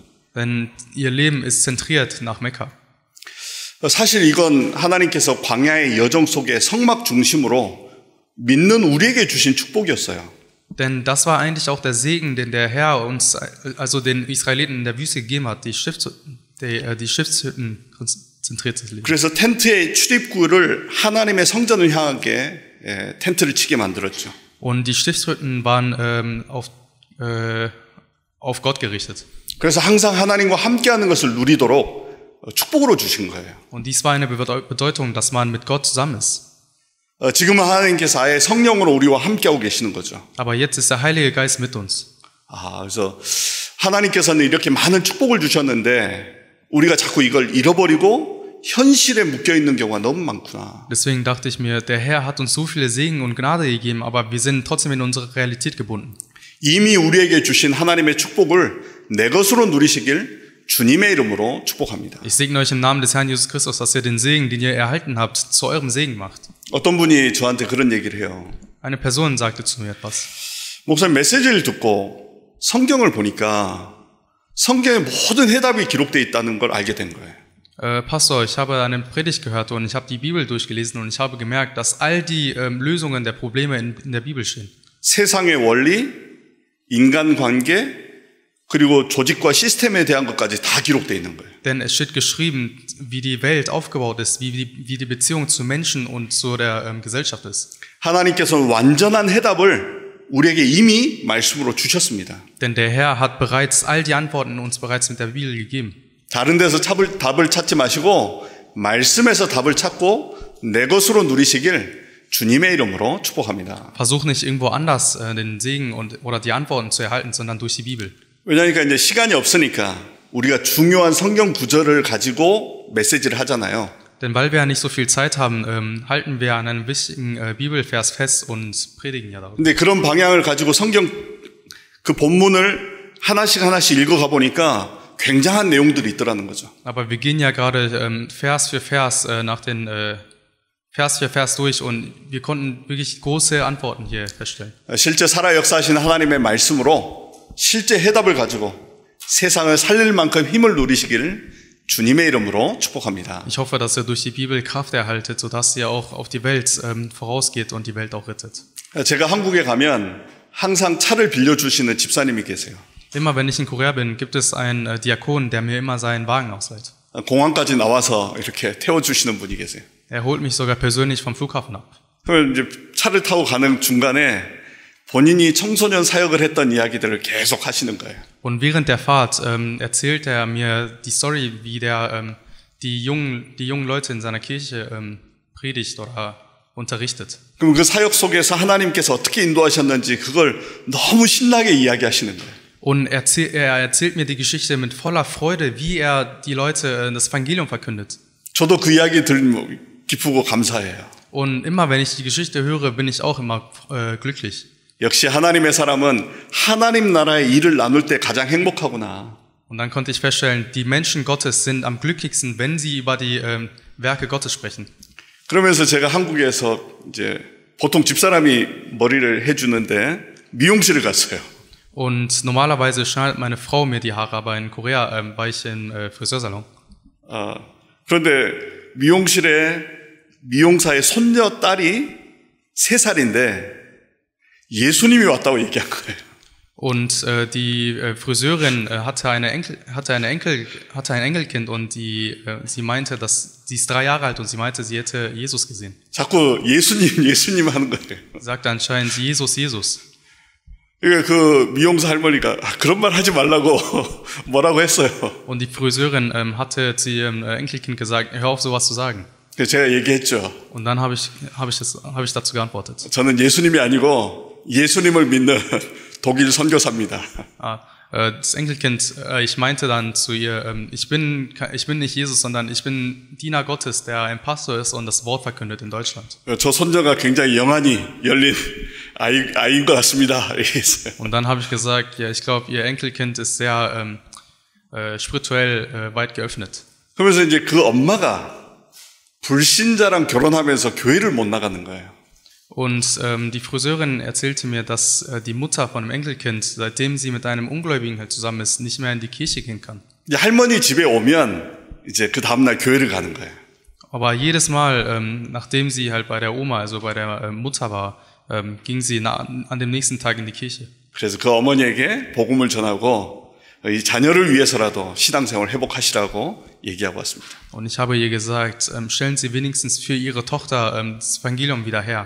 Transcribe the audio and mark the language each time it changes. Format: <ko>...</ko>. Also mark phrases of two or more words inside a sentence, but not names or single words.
<de>Denn ihr Leben ist zentriert nach Mekka.</de> <ko>사실 이건 하나님께서 광야의 여정 속에 성막 중심으로 믿는 우리에게 주신 축복이었어요.</ko> <de>Denn das war eigentlich auch der Segen, den der Herr uns, also den Israeliten in der Wüste gegeben hat, die Stiftshütten zentriert zu leben.</de> <ko>그래서 텐트의 출입구를 하나님의 성전을 향하게 텐트를 치게 만들었죠.</ko> <de>Und die Stiftshütten waren auf Gott gerichtet.</de> <ko>그래서 항상 하나님과 함께하는 것을 누리도록 축복으로 주신 거예요.</ko> <de>Und dies war eine Bedeutung, dass man mit Gott zusammen ist.</de> <ko>지금은 하나님께서 아예 성령으로 우리와 함께하고 계시는 거죠.</ko> <de>Aber jetzt ist der Heilige Geist mit uns.</de> <ko>그래서 하나님께서는 이렇게 많은 축복을 주셨는데 우리가 자꾸 이걸 잃어버리고 현실에 묶여 있는 경우가 너무 많구나.</ko> <de>Deswegen dachte ich mir, der Herr hat uns so viele Segen und Gnade gegeben, aber wir sind trotzdem in unsere Realität gebunden.</de> <ko>이미 우리에게 주신 하나님의 축복을 내 것으로 누리시길 주님의 이름으로 축복합니다.</ko> <de>Ich segne euch im Namen des Herrn Jesus Christus, dass ihr den Segen, den ihr erhalten habt, zu eurem Segen macht.</de> <ko>어떤 분이 저한테 그런 얘기를 해요.</ko> <de>Eine Person sagte zu mir etwas.</de> <ko>목사님 메시지를 듣고 성경을 보니까 성경의 모든 해답이 기록되어 있다는 걸 알게 된 거예요.</ko> <de>Pastor, ich habe eine Predigt gehört und ich habe die Bibel durchgelesen und ich habe gemerkt, dass all die Lösungen der Probleme in der Bibel stehen.</de> <ko>세상의 원리, 인간관계, 그리고 조직과 시스템에 대한 것까지 다 기록되어 있는 거예요.</ko> <de>Denn es steht geschrieben, wie die Welt aufgebaut ist, wie die Beziehung zu Menschen und zu der Gesellschaft ist.</de> <ko>하나님께서는 완전한 해답을 우리에게 이미 말씀으로 주셨습니다.</ko> <de>Denn der Herr hat bereits all die Antworten uns bereits mit der Bibel gegeben.</de> <ko>다른 데서 답을 찾지 마시고 말씀에서 답을 찾고 내 것으로 누리시길 주님의 이름으로 축복합니다.</ko> <de>Versuch nicht irgendwo anders den Segen oder die Antworten zu erhalten, sondern durch die Bibel.</de> <ko>왜냐하니까 이제 시간이 없으니까 우리가 중요한 성경 구절을 가지고 메시지를 하잖아요.</ko> <de>Denn weil wir ja nicht so viel Zeit haben, halten wir an einem wichtigen Bibelvers fest und predigen ja darüber.</de> <ko>근데 그런 방향을 가지고 성경 그 본문을 하나씩 읽어가 보니까 굉장한 내용들이 있더라는 거죠.</ko> <de>Aber wir gehen ja gerade Vers für Vers nach den Vers für Vers durch und wir konnten wirklich große Antworten hier feststellen.</de> <ko>실제 살아 역사하신 하나님의 말씀으로 실제 해답을 가지고 세상을 살릴 만큼 힘을 누리시기를 주님의 이름으로 축복합니다.</ko> <de>Ich hoffe, dass ihr durch die Bibel Kraft erhaltet, sodass ihr auch auf die Welt vorausgeht und die Welt auch rettet.</de> <ko>제가 한국에 가면 항상 차를 빌려주시는 집사님이 계세요.</ko> <de>Immer wenn ich in Korea bin, gibt es einen Diakon, der mir immer seinen Wagen ausleiht.</de> <ko>공항까지 나와서 이렇게 태워주시는 분이 계세요.</ko> <de>Er holt mich sogar persönlich vom Flughafen ab.</de> <ko>그러면 이제 차를 타고 가는 중간에 본인이 청소년 사역을 했던 이야기들을 계속 하시는 거예요.</ko> <de>Und während der Fahrt erzählt er mir die Story, wie der die jungen Leute in seiner Kirche predigt oder unterrichtet.</de> <ko>그럼 그 사역 속에서 하나님께서 어떻게 인도하셨는지 그걸 너무 신나게 이야기하시는 거예요.</ko> <de>Und er erzählt mir die Geschichte mit voller Freude, wie er die Leute das Evangelium verkündet.</de> <ko>저도 그 이야기 들으면 기쁘고 감사해요.</ko> <de>Und immer wenn ich die Geschichte höre, bin ich auch immer glücklich.</de> <ko>역시 하나님의 사람은 하나님 나라의 일을 나눌 때 가장 행복하구나.</ko> <de>Und dann konnte ich feststellen, die Menschen Gottes sind am glücklichsten, wenn sie über die Werke Gottes sprechen.</de> <ko>그러면서 제가 한국에서 이제 보통 집사람이 머리를 해주는데 미용실을 갔어요.</ko> <de>Und normalerweise schneidet meine Frau mir die Haare, aber in Korea war ich im Friseursalon.</de> <ko>그런데 미용실에 미용사의 손녀 딸이 3살인데 예수님이 왔다고 얘기한 거예요.</ko> <de>Und die Friseurin hatte ein Enkelkind und sie meinte, dass sie ist 3 Jahre alt und sie meinte, sie hätte Jesus gesehen.</de> <ko>자꾸 예수님 하는 거예요.</ko> <de>Sagte anscheinend Jesus.</de> <ko>그 미용사 할머니가 그런 말 하지 말라고 뭐라고 했어요.</ko> <de>Und die Friseurin hatte zu ihrem Enkelkind gesagt, hör auf, sowas zu sagen.</de> <ko>제가 얘기했죠.</ko> <de>Und dann habe ich dazu geantwortet.</de> <ko>저는 예수님이 아니고 예수님을 믿는 독일 선교사입니다.</ko> <de>Das Enkelkind, ich meinte dann zu ihr, ich bin nicht Jesus, sondern ich bin Diener Gottes, der ein Pastor ist und das Wort verkündet in Deutschland.</de> <ko>저 손녀가 굉장히 영안이 열린 아이인 것 같습니다.</ko> <de>Und dann habe ich gesagt, ja, ich glaube, ihr Enkelkind ist sehr spirituell weit geöffnet.</de> <ko>그러면서 이제 그 엄마가 불신자랑 결혼하면서 교회를 못 나가는 거예요.</ko> <de>Und die Friseurin erzählte mir, dass die Mutter von dem Enkelkind, seitdem sie mit einem Ungläubigen halt zusammen ist, nicht mehr in die Kirche gehen kann.</de> <ko>할머니 집에 오면 이제 그 다음 날 교회를 가는 거예요.</ko> <de>Aber jedes Mal, nachdem sie halt bei der Oma, also bei der Mutter war, ging sie an dem nächsten Tag in die Kirche.</de> <ko>그래서 그 어머니에게 복음을 전하고 이 자녀를 위해서라도 신앙생활 회복하시라고 얘기하고 왔습니다.</ko> <de>Und ich habe ihr gesagt, stellen Sie wenigstens für Ihre Tochter das Evangelium wieder her.</de>